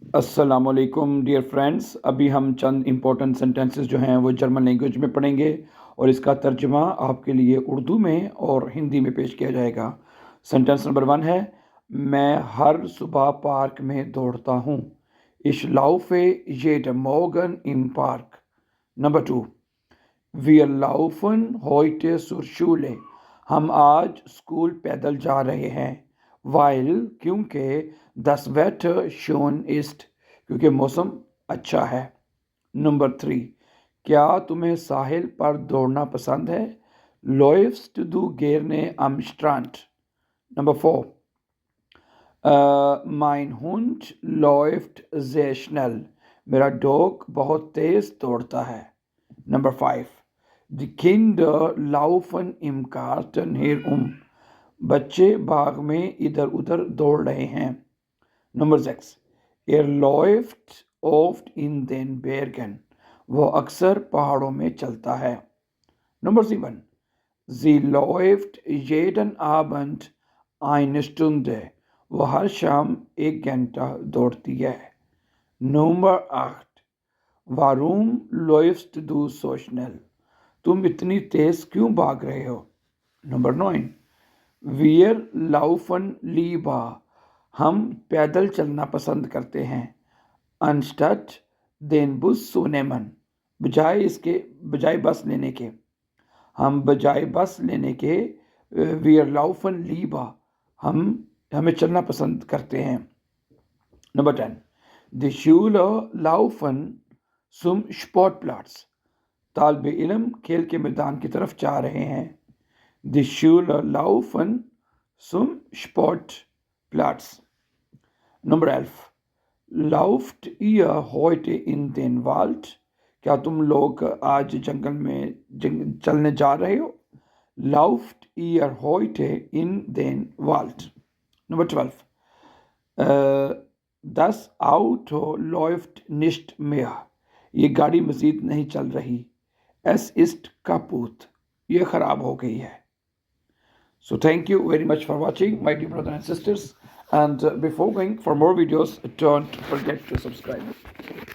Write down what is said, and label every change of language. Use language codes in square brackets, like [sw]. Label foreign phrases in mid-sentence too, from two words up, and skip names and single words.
[ur] السلام علیکم [en] dear friends, [ur] ابھی ہم چند [en] important sentences [ur] جو ہیں وہ [en] German language [ur] میں پڑھیں گے اور اس کا ترجمہ آپ کے لیے اردو میں اور ہندی میں پیش کیا جائے گا۔ [en] sentence number [ur] 1 ہے، میں ہر صبح پارک میں دوڑتا ہوں۔ [de] Ich laufe jeden Morgen im Park۔ نمبر 2، Wir laufen heute zur Schule۔ [ur] ہم آج اسکول پیدل جا رہے ہیں۔ [de] Weil کیونکہ das Wetter schön ist [ur] کیونکہ موسم اچھا ہے۔ نمبر 3، کیا تمہیں ساحل پر دوڑنا پسند ہے؟ [de] Läufst du gerne am Strand؟ نمبر 4، mein Hund läuft sehr schnell۔ [ur] میرا ڈاگ بہت تیز دوڑتا ہے۔ نمبر 5، [de] die Kinder laufen im Garten herum۔ [ur] بچے باغ میں ادھر ادھر دوڑ رہے ہیں۔ نمبر 6، [de] er läuft oft in den Bergen۔ [ur] وہ اکثر پہاڑوں میں چلتا ہے۔ نمبر 7، [de] sie läuft jeden Abend eine Stunde۔ [ur] وہ ہر شام 1 گھنٹہ دوڑتی ہے۔ نمبر 8، [de] warum läufst du so schnell؟ [ur] تم اتنی تیز کیوں بھاگ رہے ہو؟ نمبر 9، [de] wir laufen lieber۔ [ur] ہم پیدل چلنا پسند کرتے ہیں۔ [de] anstatt den Bus zu nehmen۔ [ur] بجائے بس لینے کے۔ ہم بجائے بس لینے کے [de] wir laufen lieber، [ur] ہمیں چلنا پسند کرتے ہیں۔ نمبر 10، [de] die Schüler laufen zum Sportplatz۔ [ur] طالب علم کھیل کے میدان کی طرف جا رہے ہیں۔ [de] Die Schüler laufen zum Sportplatz۔ نمبر 11، lauft ihr heute in den Wald؟ [ur] کیا تم لوگ آج جنگل میں چلنے جا رہے ہو؟ [de] Lauft ihr heute in den Wald؟ نمبر 12، das Auto läuft nicht mehr۔ [ur] یہ گاڑی مزید نہیں چل رہی۔ [de] Es ist kaputt۔ [ur] یہ خراب ہو گئی ہے۔ [en] So thank you very much for watching, my dear brothers and sisters. And before going for more videos, don't forget to subscribe.